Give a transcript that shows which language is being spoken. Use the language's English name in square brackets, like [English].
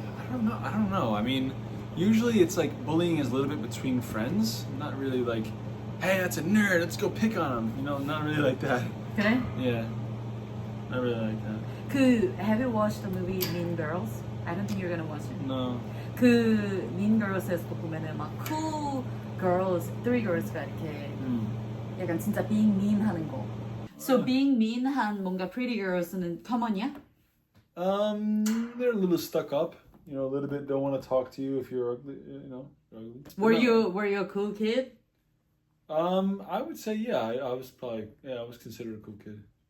[English] I don't know. I mean, usually it's like bullying is a little bit between friends, not really like, hey, that's a nerd, let's go pick on him. You know, not really like that. [Korean] 그래? [English] Yeah, not really like that. Have you watched the movie Mean Girls? I don't think you're gonna watch it. No. [Korean] Mean Girls에서 보면은 막 [English] cool girls, three girls [Korean] 가 이렇게 약간 진짜 [English] being mean [Korean] 하는 거. [English] So being mean [Korean] 한 뭔가 [English] pretty girls는 common이야? They're a little stuck up. You know, a little bit don't want to talk to you if you're ugly. You know, ugly. Were you a cool kid? I would say yeah. I was probably I was considered a cool kid.